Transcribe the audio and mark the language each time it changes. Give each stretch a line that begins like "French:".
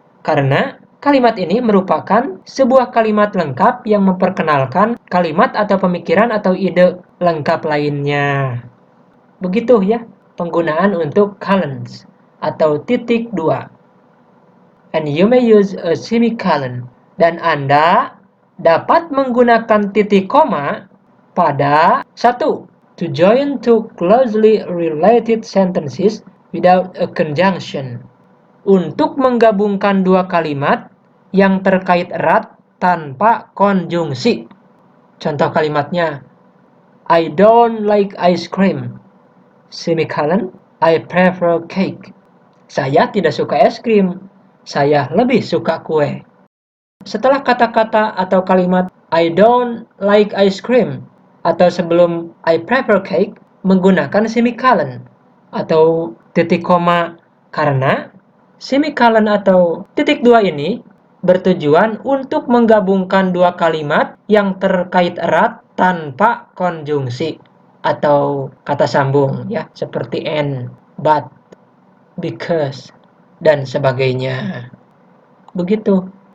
Indonesian: Karena kalimat ini merupakan sebuah kalimat lengkap yang memperkenalkan kalimat atau pemikiran atau ide lengkap lainnya. Begitu ya penggunaan untuk colons atau titik dua.
English: And you may use a semicolon.
Indonesian: Dan Anda dapat menggunakan titik koma pada 1.
English: To join two closely related sentences without a conjunction.
Indonesian: Untuk menggabungkan dua kalimat yang terkait erat tanpa konjungsi. Contoh kalimatnya,
English: I don't like ice cream. Semicolon, I prefer cake.
Indonesian: Saya tidak suka es krim. Saya lebih suka kue. Setelah kata-kata atau kalimat
English: I don't like ice cream
Indonesian: atau sebelum
English: I prefer cake
Indonesian: menggunakan semicolon atau titik koma karena semicolon atau titik dua ini bertujuan untuk menggabungkan dua kalimat yang terkait erat tanpa konjungsi atau kata sambung ya seperti
English: and, but, because,
Indonesian: dan sebagainya. Begitu.